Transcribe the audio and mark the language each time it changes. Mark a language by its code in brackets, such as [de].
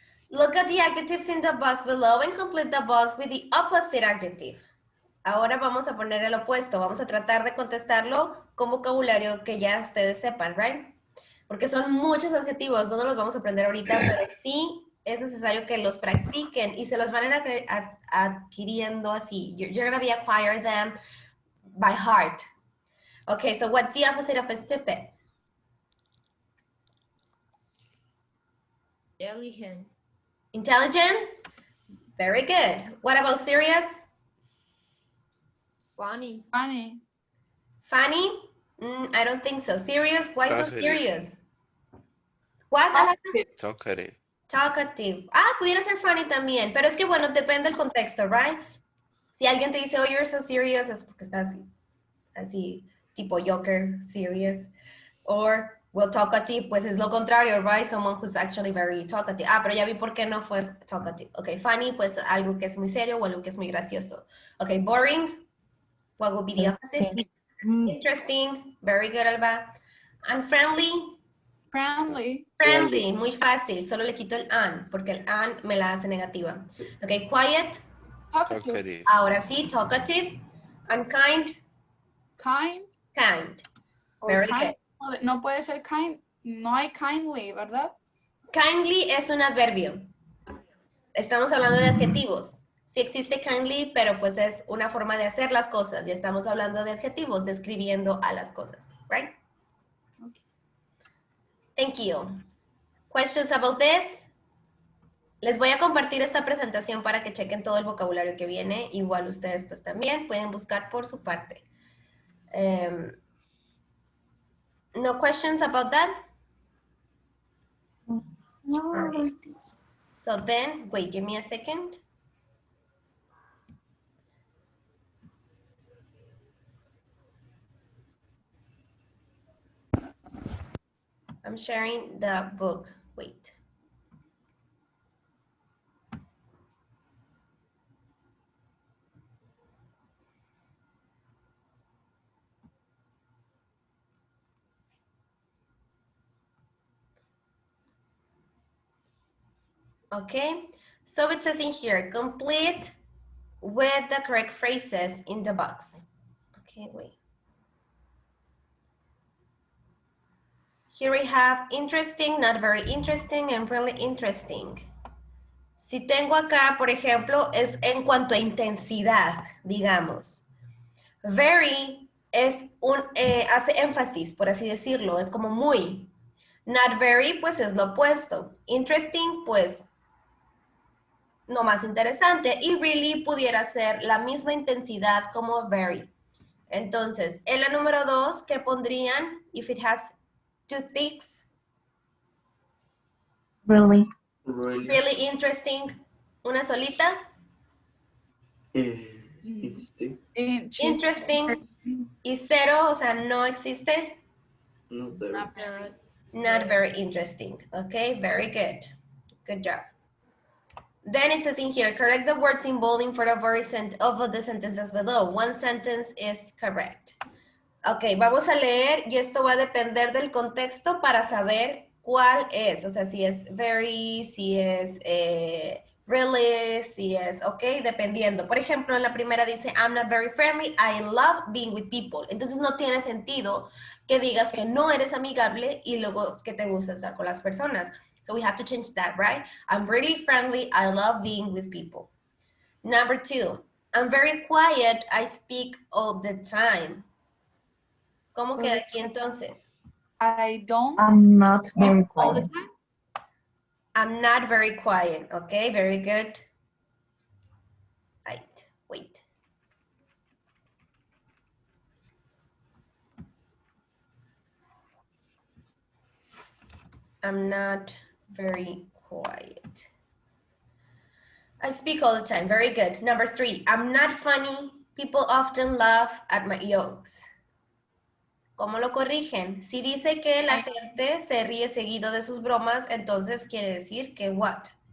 [en] Look at the adjectives in the box below and complete the box with the opposite adjective. [es] Ahora vamos a poner el opuesto. Vamos a tratar de contestarlo con vocabulario que ya ustedes sepan, [en] right? [es] Porque son muchos adjetivos, no nos los vamos a aprender ahorita, pero sí es necesario que los practiquen y se los van a ir adquiriendo así. [en] You're going to be acquire them by heart. Okay, so what's the opposite of stupid? Intelligent. Intelligent? Very good. What about serious? Funny. Funny. Funny? I don't think so. Serious? Why so Talkative. serious? What? Alana? Talkative. Talkative. [es] Ah, pudiera ser funny también, pero es que bueno, depende del contexto, [en] right? [es] Si alguien te dice, [en] oh, you're so serious, [es] es porque estás así, tipo Joker, serious. Or, well, talkative, pues es lo contrario, right? [en] Someone who's actually very talkative. [es] Ah, pero ya vi por qué no fue talkative. Okay, funny, pues algo que es muy serio o algo que es muy gracioso. [en] Okay, boring, what would be the opposite? Interesting, very good, Alba. And friendly? Friendly. [es] Friendly, muy fácil, solo le quito el an, porque el an me la hace negativa. [en] Okay, quiet. Talkative. Ahora sí, talkative. And kind. Kind. Kind. O Very kind. good. [es] No puede ser kind. No hay kindly, ¿verdad? Kindly es un adverbio. Estamos hablando de adjetivos. Sí existe kindly, pero pues es una forma de hacer las cosas. Ya estamos hablando de adjetivos, describiendo a las cosas, [en] right? Thank you. Questions about this? [es] Les voy a compartir esta presentación para que chequen todo el vocabulario que viene. Igual ustedes pues también pueden buscar por su parte. [en] No questions about that? No. Right. So then, wait, give me a second. I'm sharing the book. Wait. Okay, so it says in here, complete with the correct phrases in the box. Okay, wait. Here we have interesting, not very interesting, and really interesting. [es] Si tengo acá, por ejemplo, es en cuanto a intensidad, digamos. Very es hace énfasis, por así decirlo, es como muy. Not very, pues es lo opuesto. Interesting, pues no más interesante. Y really pudiera ser la misma intensidad como very. Entonces, en la número 2, ¿qué pondrían? [en] If it has two ticks. Really. Really interesting. [es] Una solita. [en] Interesting. [es] Interesting. Y 0, o sea, no existe. [en] Not very. Not very interesting. Okay, very good. Good job. Then it says in here, correct the words involving for the very of the sentences below. One sentence is correct. [es] Ok, vamos a leer y esto va a depender del contexto para saber cuál es. O sea, si es very, si es really, si es, ok, dependiendo. Por ejemplo, en la primera dice, [en] I'm not very friendly, I love being with people. [es] Entonces no tiene sentido que digas que no eres amigable y luego que te gusta estar con las personas. [en] So we have to change that, right? I'm really friendly, I love being with people. Number 2, I'm very quiet, I speak all the time. [es] ¿Cómo queda aquí entonces? [en] I don't. I'm not very All the quiet. time. I'm not very quiet. Okay, very good. Right, wait. I'm not very quiet. I speak all the time. Very good. Number 3, I'm not funny. People often laugh at my jokes. [es] ¿Cómo lo corrigen? Si dice que la gente se ríe seguido de sus bromas, entonces quiere decir que [en] what?